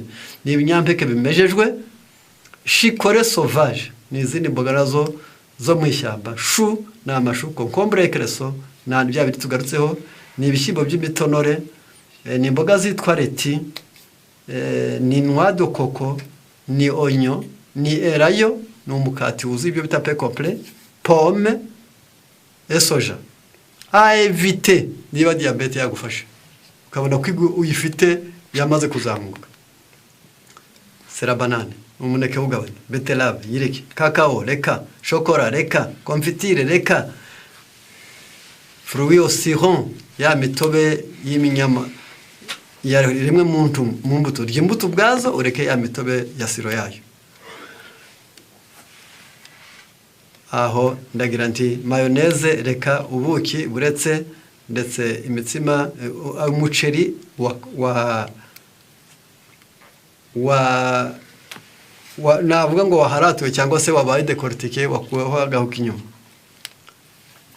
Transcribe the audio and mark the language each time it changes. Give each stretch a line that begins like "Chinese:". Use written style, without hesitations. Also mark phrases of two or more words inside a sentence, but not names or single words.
Kinyarwanda: ni ibinyampeke bimejejwe,
French: chicorée sauvage
Kinyarwanda: ni izindi mboga nazo zo mu ishyamba, chou ni amashu,
French: concombre et cresson
Kinyarwanda: na bya biti tugarutseho, ni ibishyimbo by'imitonore, ni imboga zitwa leti, ni
French: noix de coco,
Kinyarwanda: ni oignon, ni erayo, ni umukati wuzuye ibyo bita
French: pain complet, pomme et soja. À éviter
Kinyarwanda: niba diabete yagufashe ukabona ko uyifite yamaze kuzamuka.
French: C'est la banane,
Kinyarwanda: umuneke ugabanya, betterave yireke, cacao reka, chocolat reka, confitire reka,
French: fruits au sirop,
Kinyarwanda: ya mitobe y'iminyama ya rimwe mu mbuto ry'imbuto ubwazo, ureke ya mitobe ya siro yayo. Aho ndagira nti mayoneze reka, ubuki buretse, ndetse imitsima, umuceri navuga ngo waharatuwe cyangwa se wabaye décortiqué, wakuweho agahu k'inyuma.